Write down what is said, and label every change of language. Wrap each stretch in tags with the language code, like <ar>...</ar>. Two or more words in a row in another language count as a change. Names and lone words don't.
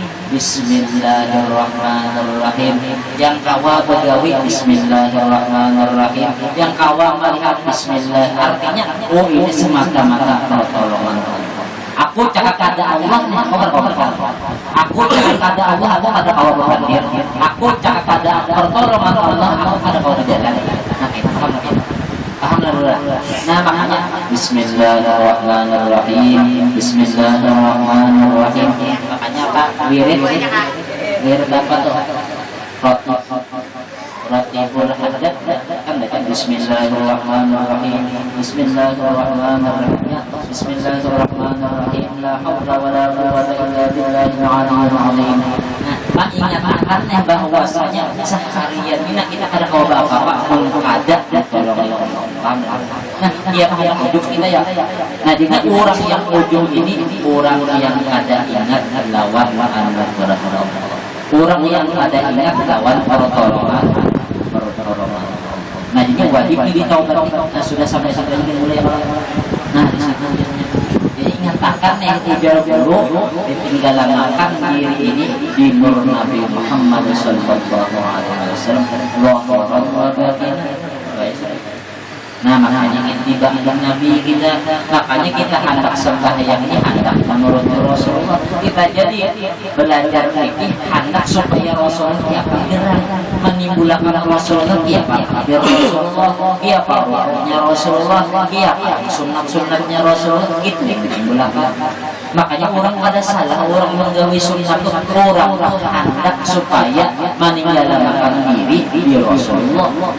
<bjn>Bismillahirrahmanirrahim yang kawa begawi Bismillahirrahmanirrahim yang kawa melihat Bismillah artinya ini semata-mata pertolongan aku cakap kada Allah aku cakap kada Allah aku kada kawa berhadir aku cakap kada pertolongan Allah aku kada kawa berjalan nah kita paham lah. Nah makanya Bismillahirrahmanirrahim Bismillahirrahmanirrahim makanya Pak wirid apa tuh Ratibul hadad kan baca Bismillahirrahmanirrahim Bismillahirrahmanirrahim Bismillahirrahmanirrahim</bjn> <ar>لا حول ولا قوة إلا بالله العلي العظيم.</ar> <bjn>Nah ingatkannya bahwasanya seharian ini kita kada kawa apa-apa mengada tolong nah dia yang ujung kita ya nah dengan orang yang ujung ini orang yang ada ingat lawan orang yang ada ingat lawan pertolongan. Nah jadi wajib ditaubat. Nah sudah sampai ini mulai nah di situ jadi ingatkan yang ujar dulu ditinggalan makan diri ini di nur Nabi Muhammad</bjn> <ar>صلى الله عليه وسلم</ar> <bjn>nah makanya tiba Nabi kita makanya kita hendak sembahyang ini hendak menurut Rasulullah kita jadi belajar fikih hendak supaya Rasulullah tiap pikiran menimbulkan Rasulullah tiap pikir Rasulullah tiap ruhnya Rasulullah tiap sunat-sunatnya Rasulullah itu menimbulkan makanya orang pada salah orang menggawi sunat itu orang hendak supaya meninggalkan diri di Rasulullah</bjn>